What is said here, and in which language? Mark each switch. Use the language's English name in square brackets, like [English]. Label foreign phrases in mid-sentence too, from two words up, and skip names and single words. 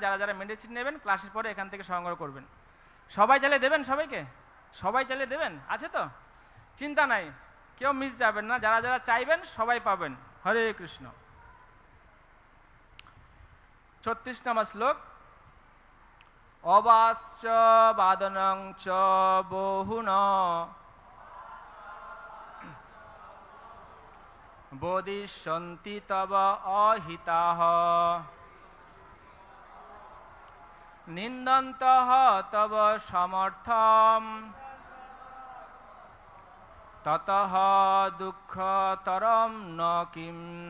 [Bangla] যারা যারা মেডিসিন নেবেন ক্লাসের পরে এখান থেকে সংগ্রহ করবেন। সবাই চাইলে দেবেন, সবাইকে সবাই চাইলে দেবেন, আছে তো? চিন্তা নাই, কেউ মিস যাবেন না। যারা যারা চাইবেন সবাই পাবেন। হরে কৃষ্ণ। 36 নম্বর শ্লোক। [Sanskrit] অবাশ্চ বাদনং চ বহুন বোধিষ্যন্তি তব অহিতাঃ নিন্দন্তঃ তব সমর্থম ততঃ দুঃখতরম ন কিম।